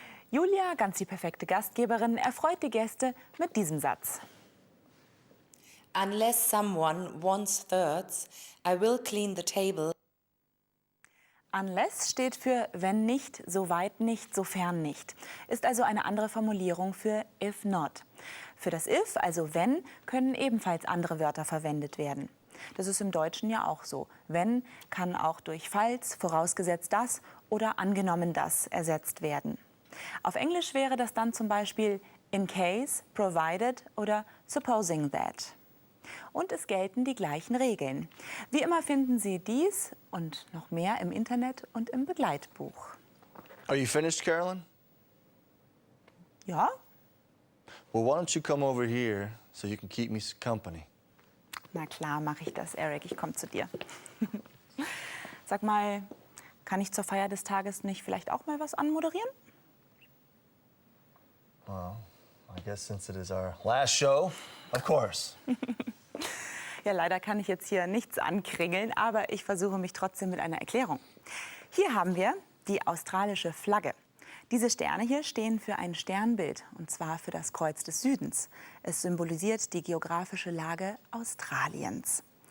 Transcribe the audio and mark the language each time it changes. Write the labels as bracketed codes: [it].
[de] Julia, ganz die perfekte Gastgeberin, erfreut die Gäste mit diesem Satz. [en] Unless someone wants thirds, I will clean the table. [de] Unless steht für wenn nicht, soweit nicht, sofern nicht. Ist also eine andere Formulierung für if not. Für das if, also wenn, können ebenfalls andere Wörter verwendet werden. Das ist im Deutschen ja auch so. Wenn kann auch durch falls, vorausgesetzt das oder angenommen das ersetzt werden. Auf Englisch wäre das dann zum Beispiel in case, provided oder supposing that. Und es gelten die gleichen Regeln. Wie immer finden Sie dies und noch mehr im Internet und im Begleitbuch. [en] Are you finished, Carolyn? [de] Ja? [en] Well, why don't you come over here so you can keep me company? [de] Na klar, mache ich das, Eric. Ich komme zu dir. Sag mal, kann ich zur Feier des Tages nicht vielleicht auch mal was anmoderieren? [en] Well, I guess since it is our last show, of course. [de] Ja, leider kann ich jetzt hier nichts ankringeln, aber ich versuche mich trotzdem mit einer Erklärung. Hier haben wir die australische Flagge. Diese Sterne hier stehen für ein Sternbild, und zwar für das Kreuz des Südens. Es symbolisiert die geografische Lage Australiens.